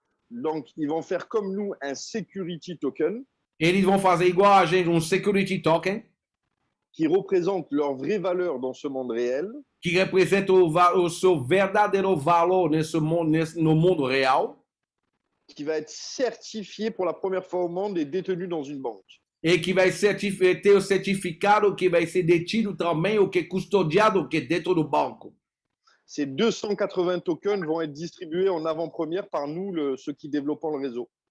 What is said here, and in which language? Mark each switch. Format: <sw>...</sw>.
<fr>Donc, ils vont faire comme nous un security token.</fr> <pt>Eles vão fazer igual a gente security token.</pt> <fr>Qui représente leur vraie valeur dans ce monde réel.</fr> <pt>Que representa o seu verdadeiro valor no mundo real.</pt> <fr>Qui va être certifié pour la première fois au monde et détenu dans une banque.</fr> <pt>E que vai ter o certificado que vai ser detido também custodiado dentro do banco.</pt> <fr>Ces 280 tokens vont être distribués en avant-première par nous, ceux qui développent le réseau.</fr>